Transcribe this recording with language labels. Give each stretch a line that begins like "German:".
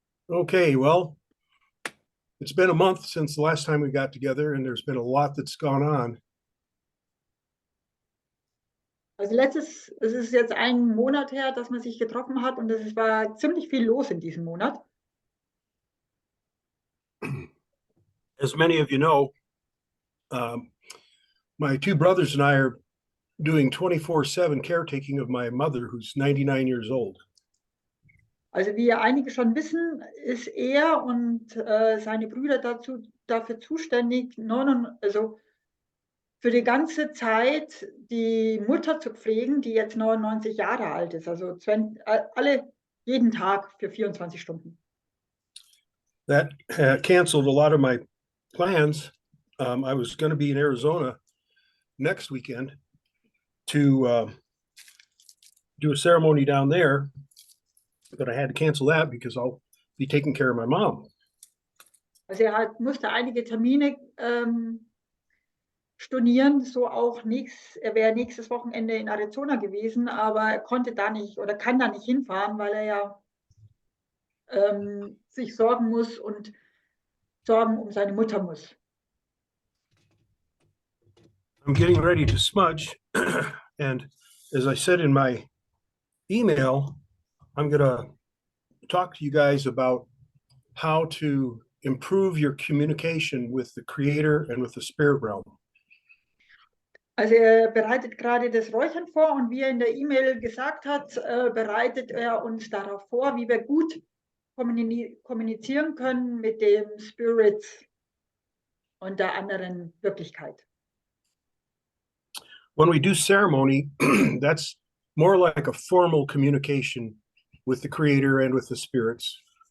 English: Okay, well, it's been a month since the last time we got together, and there's been a lot that's gone on.
German: Also es ist jetzt ein Monat her, dass man sich getroffen hat und es war ziemlich viel los in diesem Monat.
English: As many of you know, my two brothers and I are doing 24/7 caretaking of my mother, who's 99 years old.
German: Also wie einige schon wissen, ist er und seine Brüder dafür zuständig, also für die ganze Zeit die Mutter zu pflegen, die jetzt 99 Jahre alt ist. Also jeden Tag für 24 Stunden.
English: That canceled a lot of my plans. I was going to be in Arizona next weekend to do a ceremony down there, but I had to cancel that because I'll be taking care of my mom.
German: Also musste einige Termine stornieren, so auch er wäre nächstes Wochenende in Arizona gewesen, aber er konnte da nicht oder kann da nicht hinfahren, weil er ja sich Sorgen um seine Mutter muss.
English: I'm getting ready to smudge, and as I said in my email, I'm going to talk to you guys about how to improve your communication with the Creator and with the spirit realm.
German: Also er bereitet gerade das Räuchern vor und wie er in der E-Mail gesagt hat, bereitet er uns darauf vor, wie wir gut kommunizieren können mit dem Spirit und der anderen Wirklichkeit.
English: When we do ceremony, that's more like a formal communication with the Creator and with the spirits.